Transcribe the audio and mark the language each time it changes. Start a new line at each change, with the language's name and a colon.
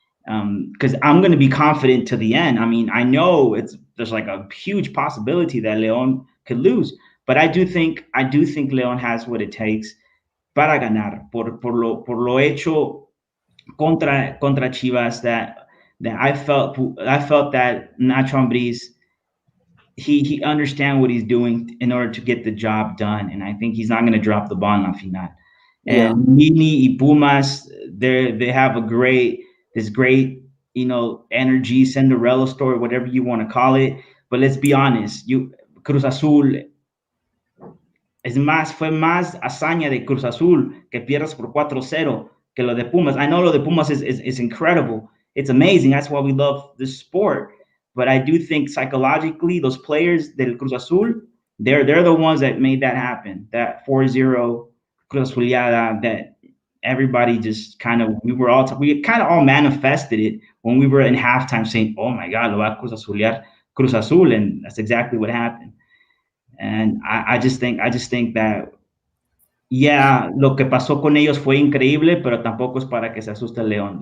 English: Because I'm going to be confident to the end. I mean, I know there's like a huge possibility that León could lose, but I do think León has what it takes para ganar por lo hecho contra Chivas, that I felt that Nacho Ambriz, he understands what he's doing in order to get the job done, and I think he's not going to drop the ball in la final. And Mini y Pumas, they have this great, energy, Cinderella story, whatever you want to call it.
Spanish: But let's be honest, Cruz Azul fue más hazaña de Cruz Azul que pierdas por 4-0 que lo de Pumas.
English: I know lo de Pumas is incredible. It's amazing. That's why we love this sport. But I do think psychologically, those players del Cruz Azul, they're the ones that made that happen. That 4-0 Cruz Azuliada, that everybody just we kind of all manifested it when we were in halftime saying, oh my God, lo va a Cruz Azuliar Cruz Azul. And that's exactly what happened.
Spanish: And I just think that, yeah, lo que pasó con ellos fue increíble, pero tampoco es para que se asuste León.